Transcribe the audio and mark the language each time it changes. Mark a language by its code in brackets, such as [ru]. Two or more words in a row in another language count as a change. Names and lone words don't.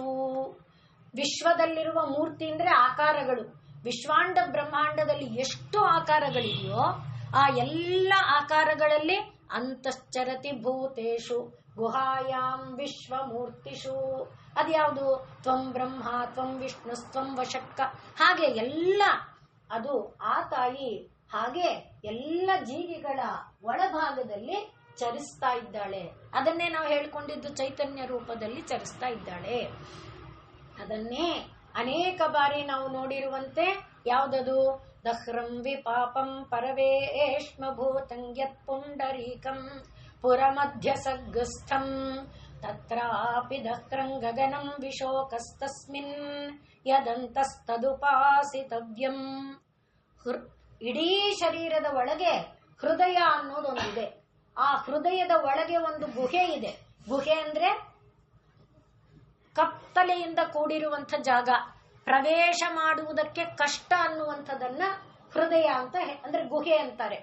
[kn] ವಿಶ್ವದಲ್ಲಿರುವ ಮೂರ್ತಿ ಅಂದ್ರೆ ಆಕಾರಗಳು. ವಿಶ್ವಾಂಡ ಬ್ರಹ್ಮಾಂಡದಲ್ಲಿ ಎಷ್ಟು ಆಕಾರಗಳಿದೆಯೋ ಆ ಎಲ್ಲ ಆಕಾರಗಳಲ್ಲಿ [sa] ಅಂತಶ್ಚರತಿ ಭೂತೇಷು ಗುಹಾಯಾಂ ವಿಶ್ವಮೂರ್ತಿಷು. [kn] ಅದ್ಯಾವುದು? [sa] ತ್ವಂ ಬ್ರಹ್ಮ, ತ್ವಂ ವಿಷ್ಣು, ತ್ವಂ ವಶಕ್ಕ. [kn] ಹಾಗೆ ಎಲ್ಲ ಅದು ಆ ತಾಯಿ ಹಾಗೆ ಎಲ್ಲ ಜೀವಿಗಳ ಒಳಭಾಗದಲ್ಲಿ ಚರಿಸ್ತಾ ಇದ್ದಾಳೆ. ಅದನ್ನೇ ನಾವು ಹೇಳ್ಕೊಂಡಿದ್ದು ಚೈತನ್ಯ ರೂಪದಲ್ಲಿ ಚರಿಸ್ತಾ ಇದ್ದಾಳೆ. ಅದನ್ನೇ ಅನೇಕ ಬಾರಿ ನಾವು ನೋಡಿರುವಂತೆ ಯಾವುದದು? [sa] ದಹ್ರಂ ವಿಪಾಪಂ ಪರವೇಶ್ಮ ಭೂತಂ ಯತ್ ಪುಂಡರೀಕಂ ಪುರಮಧ್ಯ ಸಗ್ಗಸ್ಥಂ ತತ್ರಾಪಿ ದಹ್ರಂ ಗಗನಂ ವಿಶೋಕಸ್ತಸ್ಮಿನ್ ಯದಂತಸ್ತದುಪಾಸಿತವ್ಯಂ. [kn] ಇಡೀ ಶರೀರದ ಒಳಗೆ ಹೃದಯ ಅನ್ನೋದೊಂದಿದೆ. ಆ ಹೃದಯದ ಒಳಗೆ ಒಂದು ಗುಹೆ ಇದೆ. ಗುಹೆ ಅಂದ್ರೆ ಕತ್ತಲೆಯಿಂದ ಕೂಡಿರುವಂಥ ಜಾಗ, ಪ್ರವೇಶ ಮಾಡುವುದಕ್ಕೆ ಕಷ್ಟ ಅನ್ನುವಂಥದ್ದನ್ನ ಹೃದಯ ಅಂತ ಅಂದ್ರೆ ಗುಹೆ ಅಂತಾರೆ.